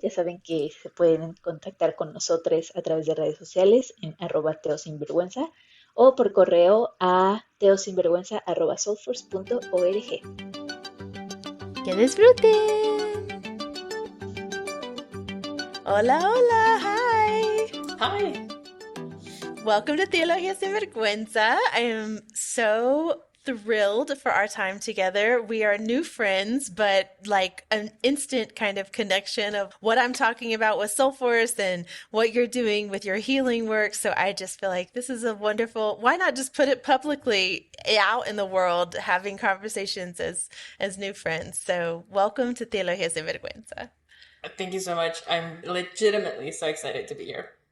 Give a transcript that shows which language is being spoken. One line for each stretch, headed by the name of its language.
Spanish: Ya saben que se pueden contactar con nosotros a través de redes sociales en @teosinvergüenza o por correo a teosinvergüenza@soulforce.org. Que disfruten. Hola, hola, hi.
English: Hi. Welcome to Teología Sin Vergüenza. I am so thrilled for our time together. We are new friends, but like an instant kind of connection of what I'm talking about with Soulforce and what you're doing with your healing work. So I just feel like this is a wonderful, why not just put it publicly out in the world, having conversations as new friends. So welcome to Teología Sin Vergüenza. Thank you so much. I'm legitimately so excited to be here.